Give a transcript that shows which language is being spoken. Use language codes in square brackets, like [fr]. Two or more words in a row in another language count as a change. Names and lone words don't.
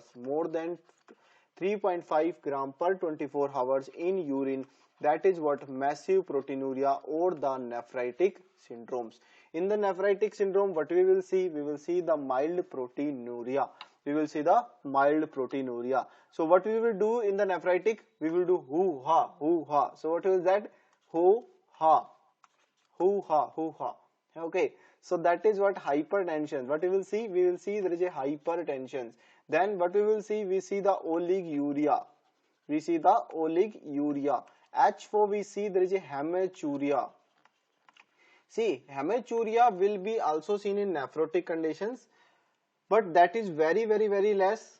[en] More than 3.5 gram per 24 hours in urine. That is what massive proteinuria or the nephritic syndromes. In the nephritic syndrome, what we will see? We will see the mild proteinuria. We will see the mild proteinuria. So what we will do in the nephritic? We will do hoo ha, hoo ha. So what is that? Hoo ha, hoo ha, hoo ha. Okay. So that is what hypertension. What we will see? We will see there is a hypertension. Then what we will see? We see the oliguria. We see the oliguria. H4 we see there is a hematuria. See, hematuria will be also seen in nephrotic conditions, but that is very less.